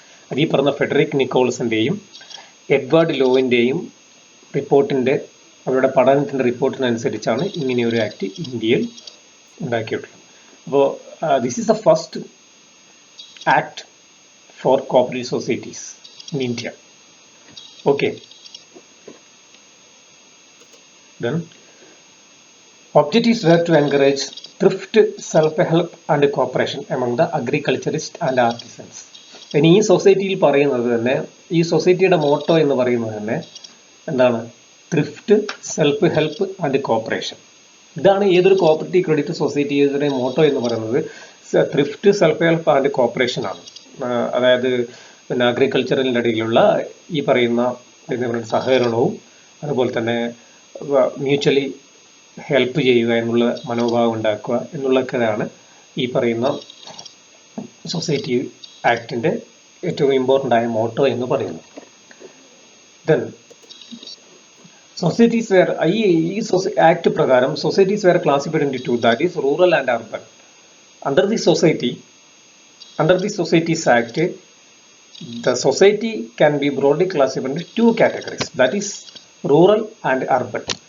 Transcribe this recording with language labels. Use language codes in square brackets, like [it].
[ml] അത് ഈ പറഞ്ഞ ഫെഡറിക് നിക്കോൾസിന്റെയും എഡ്വേർഡ് ലോവിന്റെയും റിപ്പോർട്ടിന്റെ അവരുടെ പഠനത്തിന്റെ റിപ്പോർട്ടിനനുസരിച്ചാണ് ഇങ്ങനെ ഒരു ആക്ട് ഇന്ത്യയിൽ ഉണ്ടാക്കിയിട്ടുള്ളത്. [en] അപ്പോൾ this is the first act for cooperative societies in India. Okay, then objectives were to encourage thrift, self-help and cooperation among the agriculturists and artisans. [ml] ഇനി ഈ സൊസൈറ്റിയിൽ പറയുന്നത് തന്നെ, ഈ സൊസൈറ്റിയുടെ മോട്ടോ എന്ന് പറയുന്നത് തന്നെ എന്താണ്? Thrift, self help and cooperation. ഇതാണ് ഏതൊരു കോപ്പറേറ്റീവ് ക്രെഡിറ്റ് സൊസൈറ്റിയുടെ മോട്ടോ എന്ന് പറയുന്നത്. Thrift, self help and cooperation ആണ്. അതായത് പിന്നെ അഗ്രികൾച്ചറിൻ്റെ ഇടയിലുള്ള ഈ പറയുന്ന സഹകരണവും അതുപോലെ തന്നെ മ്യൂച്വലി ഹെൽപ്പ് ചെയ്യുക എന്നുള്ള മനോഭാവം ഉണ്ടാക്കുക എന്നുള്ളതൊക്കെയാണ് ഈ പറയുന്ന സൊസൈറ്റി ആക്ടിന്റെ ഏറ്റവും ഇമ്പോർട്ടൻ്റ് ആയ മോട്ടോ എന്ന് പറയുന്നത്. [en] then societies were [ml] ഈ ആക്ട് പ്രകാരം [en] Societies were classified into two, that is rural and urban. Under the societies act the society can be broadly classified into two categories, that is rural and urban.